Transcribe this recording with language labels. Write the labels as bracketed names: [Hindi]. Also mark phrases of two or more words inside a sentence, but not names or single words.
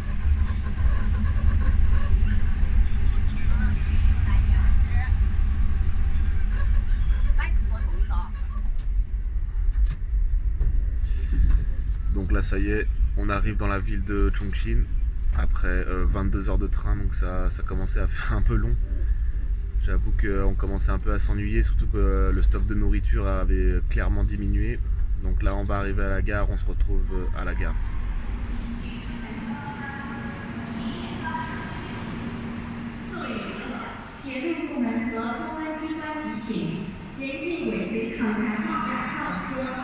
[French] Donc là ça y est, on arrive dans la ville de Chongqing après 22 heures de train, donc ça commençait à faire un peu long. J'avoue qu'on commençait un peu à s'ennuyer, surtout que le stock de nourriture avait clairement diminué. Donc là on va arriver à la gare, on se retrouve à la gare. [Chinese] 铁路部门和公安机关提醒：严禁尾随厂牌进站上车。